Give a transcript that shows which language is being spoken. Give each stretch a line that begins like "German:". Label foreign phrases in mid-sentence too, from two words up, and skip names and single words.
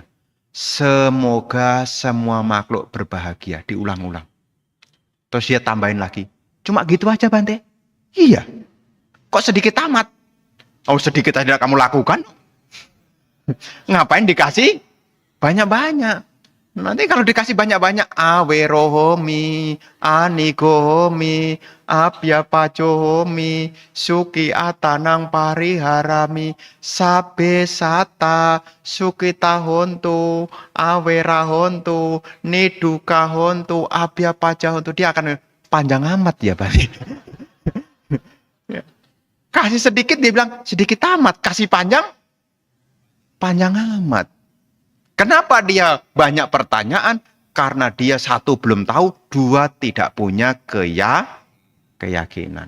Indonesian: Semoga semua makhluk berbahagia. Diulang-ulang. Terus dia tambahin lagi. Cuma gitu aja Bante? Iya. Kok sedikit amat? Oh, sedikit aja kamu lakukan. Ngapain dikasih banyak-banyak? Nanti kalau dikasih banyak-banyak,
Pali: awerohomi, anigohomi, abyapacohomi, suki atanang pariharami, sabe sata, suki tahontu, awerahontu, nidukahontu, abyapacahontu.
Indonesian: Dia akan panjang amat ya, Pak. Kasih sedikit, dia bilang sedikit amat. Kasih panjang, panjang amat. Kenapa dia banyak pertanyaan? Karena dia satu belum tahu, dua tidak punya keyakinan.